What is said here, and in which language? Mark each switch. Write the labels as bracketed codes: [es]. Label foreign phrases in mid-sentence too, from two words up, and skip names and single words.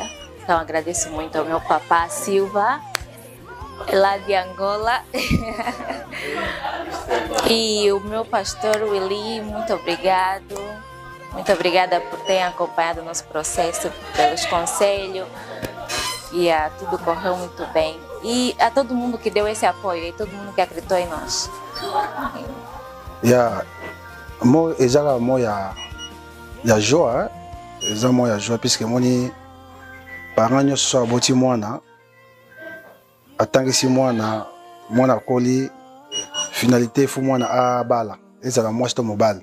[pt] Então agradeço muito ao meu papá Silva, lá de Angola, e o meu pastor Willy, muito obrigado. Muito obrigada por ter acompanhado o nosso processo, pelos conselhos, e tudo correu muito bem. E a todo mundo que deu esse apoio, e todo mundo que acreditou em nós. [ln] Ezaka moya ya joie, eza moya [fr] joie puisque [ln] moni parents nyonso aboti mwana atangisi mwana akoli finalité fu mwana abala ezala mwasi to mobali.